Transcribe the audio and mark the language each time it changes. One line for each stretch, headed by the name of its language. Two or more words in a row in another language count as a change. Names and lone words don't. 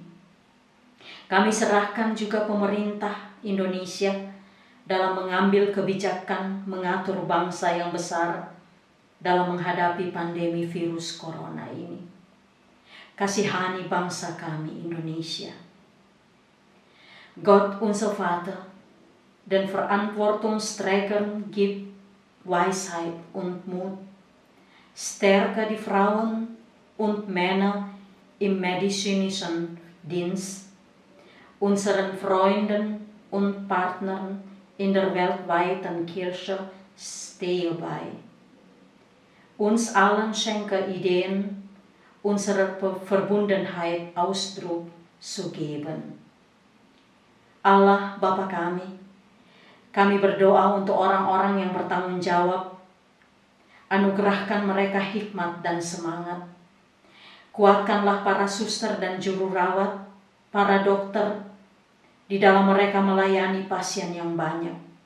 Indonesian: Kami serahkan juga pemerintah Indonesia dalam mengambil kebijakan mengatur bangsa yang besar dalam menghadapi pandemi virus corona ini. Kasihani bangsa kami Indonesia.
German: Gott unser Vater, den Verantwortungsträgern gib Weisheit und Mut. Stärke die Frauen und Männer im medizinischen Dienst, unseren Freunden und Partnern in der weltweiten Kirche stehe bei. Uns allen schenke Ideen, unserer Verbundenheit Ausdruck zu geben.
Indonesian: Allah Bapa kami berdoa untuk orang-orang yang bertanggung jawab. Anugerahkan mereka hikmat dan semangat. Kuatkanlah para suster dan juru rawat, para dokter, di dalam mereka melayani pasien yang banyak.